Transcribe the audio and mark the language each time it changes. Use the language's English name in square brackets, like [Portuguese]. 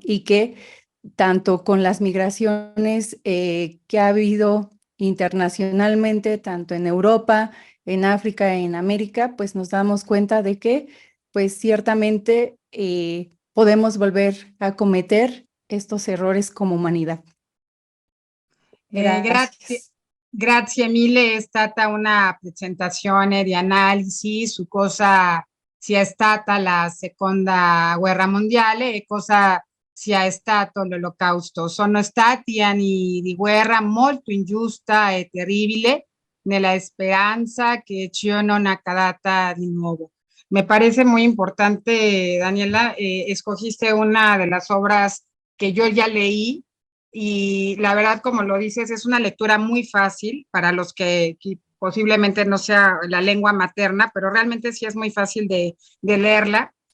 [Spanish] Y que tanto con las migraciones que ha habido internacionalmente, tanto en Europa, en África, en América, pues nos damos cuenta de que, pues ciertamente podemos volver a cometer estos errores como humanidad. [Italian] Grazie, [Spanish] Gracias. [Italian] grazie mille, è stata una presentazione di analisi su cosa sia stata la seconda guerra mondiale e cosa sia stato l'Olocausto. Sono stati anni di guerra molto ingiusta e terribile, nella speranza che ciò non accada di nuovo. [Spanish] Me parece muy importante, Daniela, escogiste una de las obras que yo ya leí y la verdad, como lo dices, es una lectura muy fácil para los que posiblemente no sea la lengua materna, pero realmente sí es muy fácil de leerla.